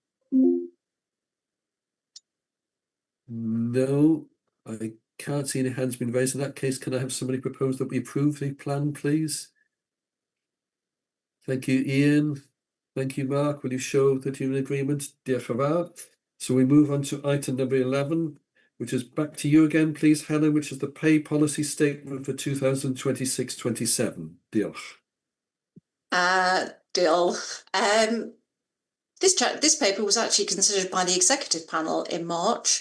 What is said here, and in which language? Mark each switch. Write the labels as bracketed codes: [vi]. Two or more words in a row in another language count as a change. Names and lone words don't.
[en] No, I can't see any hands being raised. In that case, can I have somebody propose that we approve the plan, please? Thank you, Ian. Thank you, Mark. Will you show that you're in agreement? [cy] Diolch yn fawr. [en] So we move on to item number 11, which is back to you again, please, Helen, which is the pay policy statement for 2026-27. [cy] Diolch. Diolch. [en] This paper was actually considered by the executive panel in March.